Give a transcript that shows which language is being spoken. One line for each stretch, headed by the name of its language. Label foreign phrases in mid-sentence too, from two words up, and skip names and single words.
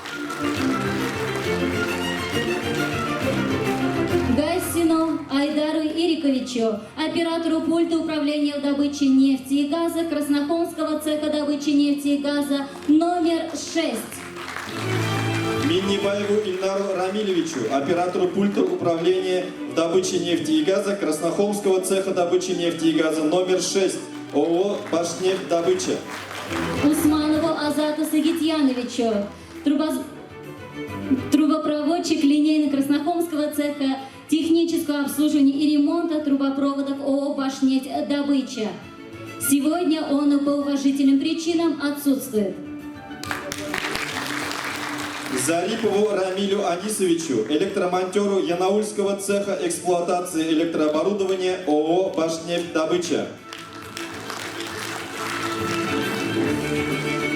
Russian: Гайсину Айдару Ириковичу, оператору пульта управления в добыче нефти и газа Краснохолмского цеха добычи нефти и газа номер 6. Миннибаеву Ильнару Рамилевичу, оператору пульта управления в добыче нефти и газа Краснохолмского цеха добычи нефти и газа номер 6 ООО «Башнефть добыча». Усманову Азату Сагитьяновичу, трубопроводчик линейно-Краснохолмского цеха технического обслуживания и ремонта трубопроводов ООО «Башнефть добыча». Сегодня он по уважительным причинам отсутствует. Зарипову Рамилю Анисовичу, электромонтеру Янаульского цеха эксплуатации электрооборудования ООО «Башнефть добыча».